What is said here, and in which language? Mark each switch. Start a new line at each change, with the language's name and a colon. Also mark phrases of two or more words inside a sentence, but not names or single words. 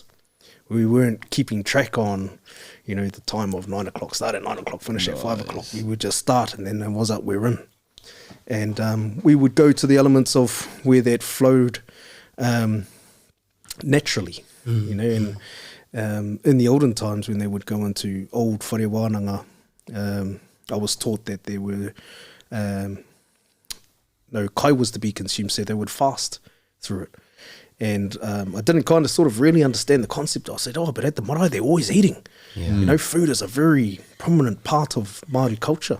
English: We weren't keeping track on, the time of 9 o'clock, start at 9 o'clock, finish at 5 o'clock. We would just start and then it was up, we're in. And we would go to the elements of where that flowed naturally, and in the olden times when they would go into old
Māori: whare wānanga,
English: I was taught that there were no kai was to be consumed, so they would fast through it. And I didn't kind of sort of really understand the concept. I said, but at the marae they're always eating. Food is a very prominent part of Māori culture.